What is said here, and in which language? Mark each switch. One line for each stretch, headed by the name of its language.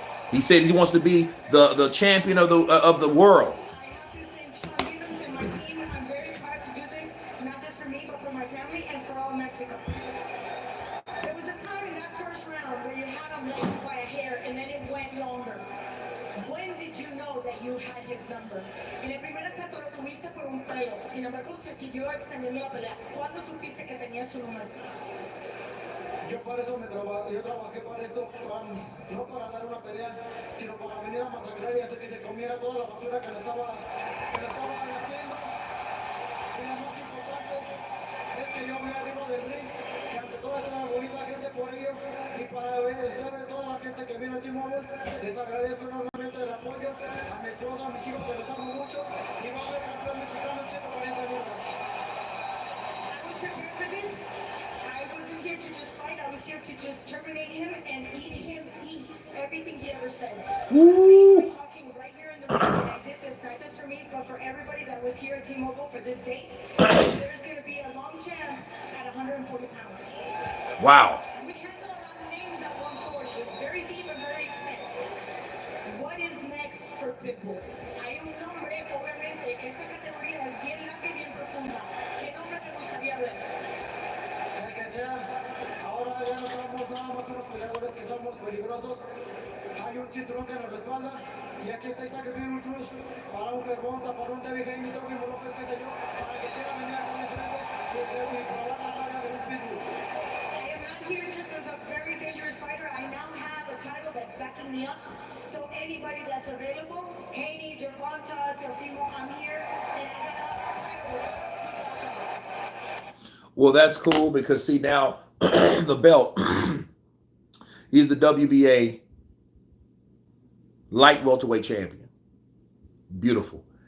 English: He said he wants to be the champion of the world. I'm very proud to do this, not just for me, but for my family and for all Mexico. There was a time in that first round where you had him late by a hair and then it went longer. When did you know that you had his number?
Spanish: En el primer asalto lo tuviste por un pelo, sin embargo se siguió extendiendo la pelea. ¿Cuándo supiste que tenía su número? Yo para eso yo trabajé para esto, no para dar una pelea, sino para venir a masacrar y hacer que se comiera toda la basura que le estaba haciendo. Y lo más importante es que yo me arriba del ring y ante toda esa bonita gente por ello y para de toda la gente que viene a T-Mobile, les agradezco enormemente el apoyo a mi esposa, a mis hijos que los amo mucho y va a ser campeón mexicano en 140 libras.
English: I was prepared for this. I wasn't here to just fight. I was here to just terminate him and eat everything he ever said. Woo. Talking right here in the room. And I did this not just for me, but for everybody that was here at T-Mobile for this date. There's going to be a long champ at 140 pounds. Wow. We handle a lot of names at 140. It's very deep and very extended. What is next for Pitbull?
Spanish: Hay un nombre, obviamente, esta categoría es bien larga y bien profunda. ¿Qué nombre te gustaría ver? El que sea. Ahora ya no somos nada más unos peleadores que somos peligrosos. Hay un cinturón que nos respalda. Y aquí está Isaac Cruz para un Gervonta, para un David Haney, Torrimo López, qué sé yo, para que quiera venir a hacer frente y probar la traga de un Pitbull.
English: I am not here just as a very dangerous fighter. I now have a title that's backing me up. So anybody that's available, Haney, Gervonta, Torrimo, I'm here, and I got a title to back up. Well, that's cool because see now the belt. He's the WBA light welterweight champion. Beautiful.